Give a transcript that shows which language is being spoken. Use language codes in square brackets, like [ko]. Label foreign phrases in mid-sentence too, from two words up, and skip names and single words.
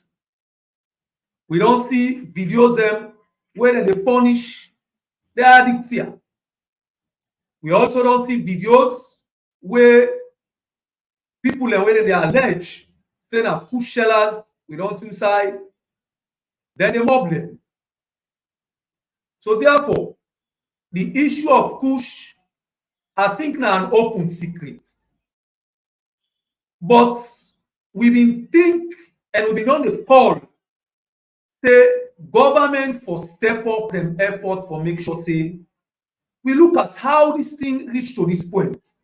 [pcm] We don see videos dem wey dem dey punish the addict here. We also don see videos wey people dem wey dem dey allege say na Kush sellers. We don see inside, then dey mob dem. So therefore, the issue of Kush, I think na an open secret. But we been think and we been on the call say government for step up them effort for make sure say we look at how this thing reach to this point.